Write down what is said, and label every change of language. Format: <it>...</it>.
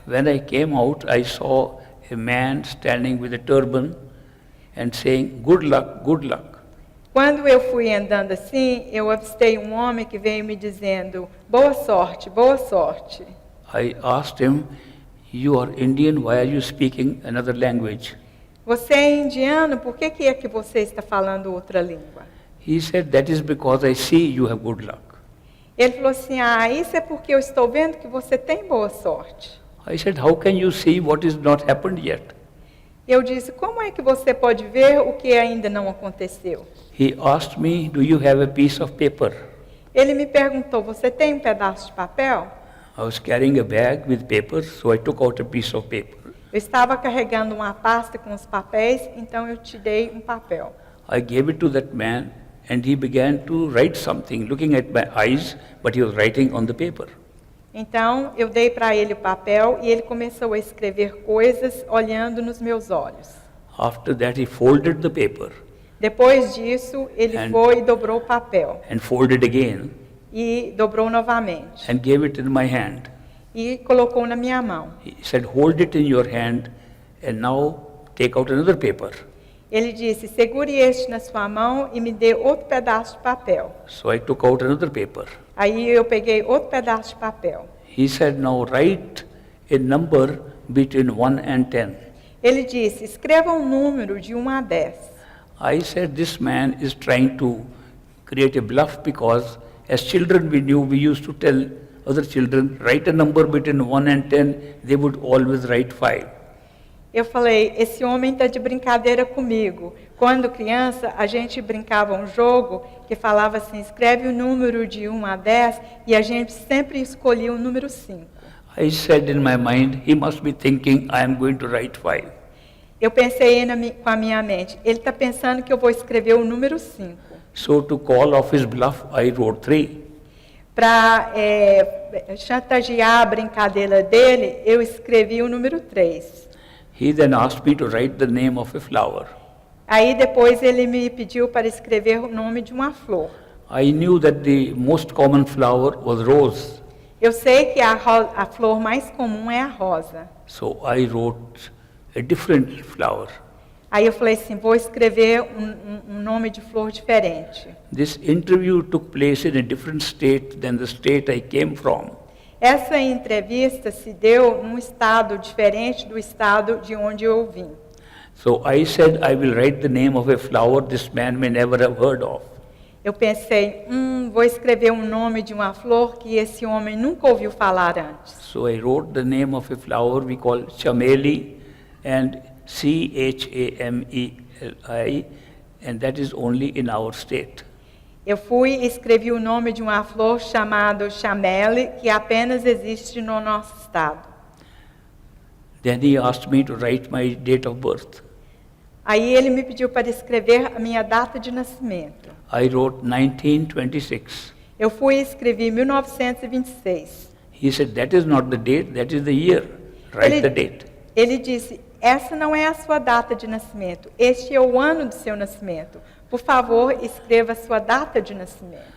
<en>When I came out, I saw a man standing with a turban and saying, "Good luck, good luck."</en> <pt>Quando eu fui andando assim, eu avistei um homem que veio me dizendo, boa sorte, boa sorte.</pt> <en>I asked him, "You are Indian, why are you speaking another language?"</en> <pt>Você é indiano, por que é que você está falando outra língua?</pt> <en>He said, "That is because I see you have good luck."</en> <pt>Ele falou assim, isso é porque eu estou vendo que você tem boa sorte.</pt> <en>I said, "How can you see what is not happened yet?"</en> <pt>Eu disse, como é que você pode ver o que ainda não aconteceu?</pt> <en>He asked me, "Do you have a piece of paper?"</en> <pt>Ele me perguntou, você tem um pedaço de papel?</pt> <en>I was carrying a bag with papers, so I took out a piece of paper.</en> <pt>Eu estava carregando uma pasta com os papéis, então eu te dei um papel.</pt> <en>I gave it to that man and he began to write something, looking at my eyes, but he was writing on the paper.</en> <pt>Então, eu dei para ele o papel e ele começou a escrever coisas olhando nos meus olhos.</pt> <en>After that, he folded the paper</en> <pt>Depois disso, ele foi e dobrou o papel.</pt> <en>and folded again</en> <pt>E dobrou novamente.</pt> <en>and gave it in my hand.</en> <pt>E colocou na minha mão.</pt> <en>He said, "Hold it in your hand and now take out another paper."</en> <pt>Ele disse, segure este na sua mão e me dê outro pedaço de papel.</pt> <en>So I took out another paper.</en> <pt>Aí eu peguei outro pedaço de papel.</pt> <en>He said, "Now write a number between 1 and 10.</en> <pt>Ele disse, escreva um número de 1 a 10.</pt> <en>I said, "This man is trying to create a bluff because as children we knew, we used to tell other children, write a number between 1 and 10, they would always write 5.</en> <pt>Eu falei, esse homem está de brincadeira comigo. Quando criança, a gente brincava um jogo que falava assim, escreve o número de 1 a 10, e a gente sempre escolhia o número 5.</pt> <en>I said in my mind, he must be thinking I am going to write 5.</en> <pt>Eu pensei com a minha mente, ele está pensando que eu vou escrever o número 5.</pt> <en>So to call off his bluff, I wrote 3.</en> <pt>Para chantagear a brincadeira dele, eu escrevi o número 3.</pt> <en>He then asked me to write the name of a flower.</en> <pt>Aí depois ele me pediu para escrever o nome de uma flor.</pt> <en>I knew that the most common flower was rose.</en> <pt>Eu sei que a flor mais comum é a rosa.</pt> <en>So I wrote a different flower.</en> <pt>Aí eu falei assim, vou escrever um nome de flor diferente.</pt> <en>This interview took place in a different state than the state I came from.</en> <pt>Essa entrevista se deu num estado diferente do estado de onde eu vim.</pt> <en>So I said I will write the name of a flower this man may never have heard of.</en> <pt>Eu pensei, vou escrever um nome de uma flor que esse homem nunca ouviu falar antes.</pt> <en>So I wrote the name of a flower we call chameli, and Chameli, and that is only in our state.</en> <pt>Eu fui e escrevi o nome de uma flor chamada chameli, que apenas existe no nosso estado.</pt> <en>Then he asked me to write my date of birth.</en> <pt>Aí ele me pediu para escrever a minha data de nascimento.</pt> <en>I wrote 1926.</en> <pt>Eu fui e escrevi 1926.</pt> <en>He said, that is not the date, that is the year. Write the date.</en> <pt>Ele disse, essa não é a sua data de nascimento, este é o ano do seu nascimento. Por favor, escreva a sua data de nascimento.</pt>